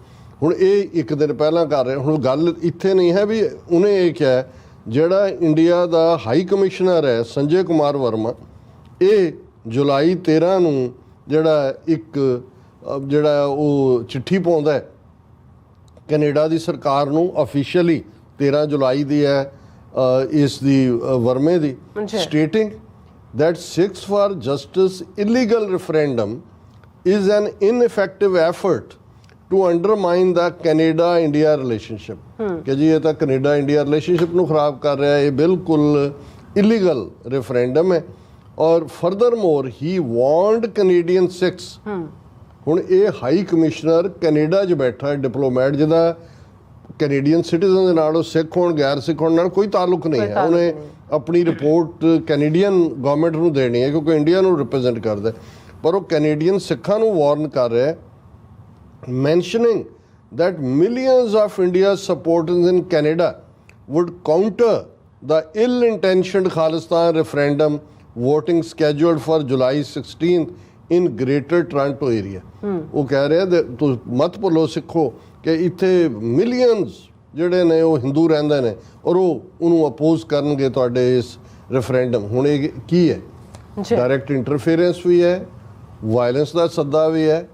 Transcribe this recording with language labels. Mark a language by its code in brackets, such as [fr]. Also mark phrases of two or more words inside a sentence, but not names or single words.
[pa] ਹੁਣ ਇਹ ਇੱਕ ਦਿਨ ਪਹਿਲਾਂ ਕਰ ਰਹੇ। ਹੁਣ ਗੱਲ ਇੱਥੇ ਨਹੀਂ ਹੈ ਵੀ ਉਹਨੇ ਇਹ ਕਿਹਾ, ਜਿਹੜਾ ਇੰਡੀਆ ਦਾ [en] high commissioner [pa] ਹੈ ਸੰਜੇ ਕੁਮਾਰ ਵਰਮਾ, ਇਹ ਜੁਲਾਈ 13 ਨੂੰ ਜਿਹੜਾ ਜਿਹੜਾ ਉਹ ਚਿੱਠੀ ਪਾਉਂਦਾ ਹੈ ਕੈਨੇਡਾ ਦੀ ਸਰਕਾਰ ਨੂੰ, ਅਫੀਸ਼ੀਅਲੀ 13 ਜੁਲਾਈ ਦੀ ਹੈ ਇਸ ਦੀ ਵਰਮੇ ਦੀ, ਸਟੇਟਿੰਗ [en] that seeks for justice illegal referendum is an ineffective effort to undermine the Canada-India relationship। [pa] ਕਿ ਜੀ ਇਹ ਤਾਂ ਕੈਨੇਡਾ ਇੰਡੀਆ ਰਿਲੇਸ਼ਨਸ਼ਿਪ ਨੂੰ ਖਰਾਬ ਕਰ ਰਿਹਾ ਹੈ, ਇਹ ਬਿਲਕੁਲ [en] illegal referendum [pa] ਹੈ। [en] ਔਰ furthermore he warned Canadian Sikhs. [pa] ਹੁਣ ਇਹ [en] high commissioner [pa] ਕੈਨੇਡਾ 'ਚ ਬੈਠਾ ਡਿਪਲੋਮੈਟ ਜਿਹਦਾ [en] Canadian citizen [pa] ਦੇ ਨਾਲ, ਉਹ ਸਿੱਖ ਹੋਣ ਗੈਰ ਸਿੱਖ ਹੋਣ ਨਾਲ ਕੋਈ ਤਾਲੁਕ ਨਹੀਂ ਹੈ। ਉਹਨੇ ਆਪਣੀ ਰਿਪੋਰਟ [en] Canadian government [pa] ਨੂੰ ਦੇਣੀ ਹੈ ਕਿਉਂਕਿ ਇੰਡੀਆ ਨੂੰ ਰਿਪਰੈਜ਼ੈਂਟ ਕਰਦਾ, ਪਰ ਉਹ ਕੈਨੇਡੀਅਨ ਸਿੱਖਾਂ ਨੂੰ ਵਾਰਨ ਕਰ ਰਿਹਾ, ਮੈਂਸ਼ਨਿੰਗ [en] that millions of India's supporters in Canada would counter the ill-intentioned Khalistan referendum voting scheduled for July 16th in Greater Toronto area। [pa] ਉਹ ਕਹਿ ਰਿਹਾ ਤੁਸੀਂ ਮਤ ਭੁੱਲੋ ਸਿੱਖੋ ਕਿ ਇੱਥੇ ਮਿਲੀਅਨਸ ਜਿਹੜੇ ਨੇ ਉਹ ਹਿੰਦੂ ਰਹਿੰਦੇ ਨੇ ਔਰ ਉਹ ਉਹਨੂੰ ਅਪੋਜ਼ ਕਰਨਗੇ ਤੁਹਾਡੇ ਇਸ ਰੈਫਰੈਂਡਮ। ਹੁਣ ਇਹ ਕੀ ਹੈ? [en] direct interference [pa] ਵੀ ਹੈ, ਵਾਇਲੈਂਸ ਦਾ ਸੱਦਾ ਵੀ ਹੈ।